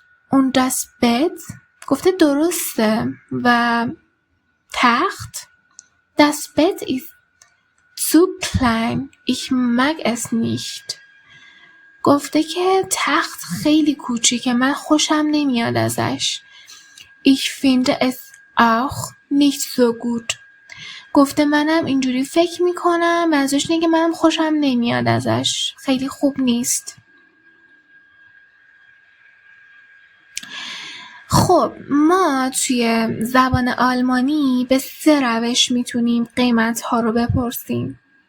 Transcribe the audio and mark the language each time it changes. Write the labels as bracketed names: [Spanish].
[German] Und das Bett؟ [Persian] گفته درسته. و تخت؟ [German] Das Bett ist zu klein. Ich mag es nicht. [Persian] گفته که تخت خیلی کوچیکه، من خوشم نمیاد ازش. [German] Ich finde es auch nicht so gut. [Persian] گفته منم اینجوری فکر میکنم، منظورش اینه که منم خوشم نمیاد ازش، خیلی خوب نیست. خب ما توی زبان آلمانی به 3 روش میتونیم قیمت ها رو بپرسیم.